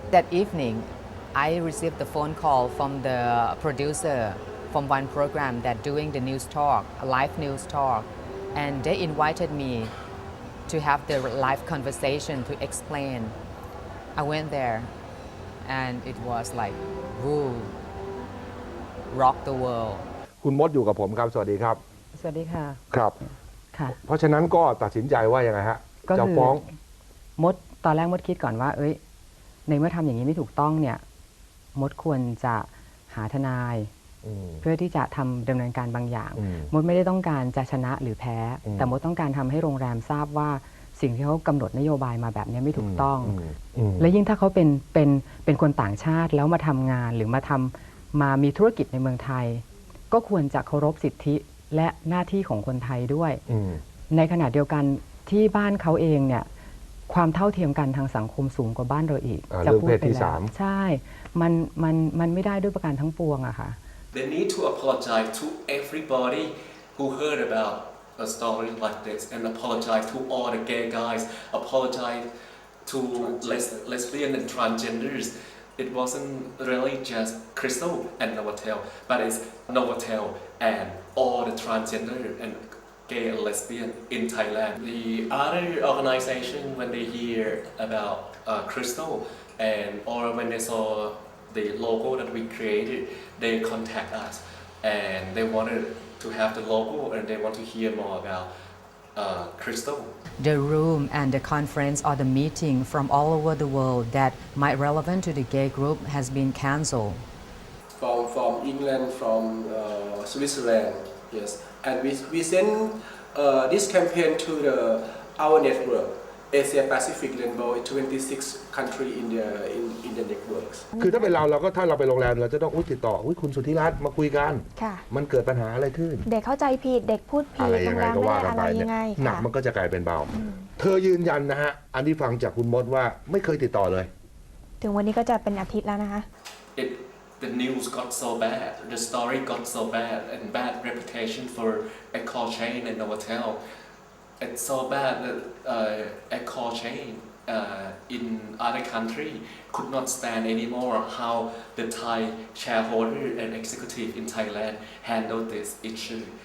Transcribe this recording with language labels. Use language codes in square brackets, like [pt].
[en] That evening, I received the phone call from the producer from one program that doing the news talk, a live news talk, and they invited me to have the live conversation to explain. I went there and it was like, woo, rock the world. [th] คุณมดอยู่กับผมครับสวัสดีครับ สวัสดีค่ะ ครับ ค่ะ เพราะฉะนั้นก็ตัดสินใจว่ายังไงฮะ ก็ จะ คือ ฟ้อง ตอนแรกมดคิดก่อนว่าในเมื่อทำอย่างนี้ไม่ถูกต้องเนี่ยมดควรจะหาทนายเพื่อที่จะดำเนินการบางอย่างมดไม่ได้ต้องการจะชนะหรือแพ้ แต่มดต้องการทำให้โรงแรมทราบว่าสิ่งที่เขากำหนดนโยบายมาแบบนี้ไม่ถูกต้อง และยิ่งถ้าเขาเป็นคนต่างชาติแล้วมาทำงานหรือ มามีธุรกิจในเมืองไทยก็ควรจะเคารพสิทธิและหน้าที่ของคนไทยด้วยในขณะเดียวกันที่บ้านเขาเองเนี่ยความเท่าเทียมกันทางสังคมสูงกว่าบ้านเราอีกจะพูดไปแล้วใช่มันไม่ได้ด้วยประการทั้งปวงอะค่ะ [en] They need to apologize to everybody who heard about a story like this, and apologize to all the gay guys, apologize to lesbian and transgenders. It wasn't really just Crystal and Novotel, but it's Novotel and all the transgender and gay and lesbian in Thailand. The other organization, when they hear about Crystal or when they saw the logo that we created, they contact us and they wanted to have the logo and they want to hear more about Crystal. The room and the conference or the meeting from all over the world that might relevant to the gay group has been cancelled. From England, from Switzerland, yes. And we send this campaign to our network, Asia Pacific Rainbow, 26 countries in the networks. [th] คือถ้าเป็นถ้าเราไปโรงแรมเราจะต้องติดต่อคุณสุทธิรัตน์มาคุยกันมันเกิดปัญหาอะไรขึ้น เด็กเข้าใจผิดเด็กพูดผิด อะไรยังไงก็ว่ากันไป อะไร เนี่ ยังไง หนักมันก็จะกลายเป็นเบาเธอยืนยันนะฮะอันที่ฟังจากคุณมดว่าไม่เคยติดต่อเลย ถึงวันนี้ก็จะเป็นอาทิตย์แล้วนะคะ [en] The news got so bad, the story got so bad, and bad reputation for a call chain and Novotel. It's so bad that a call chain in other country could not stand anymore how the Thai shareholder and executive in Thailand handled this issue.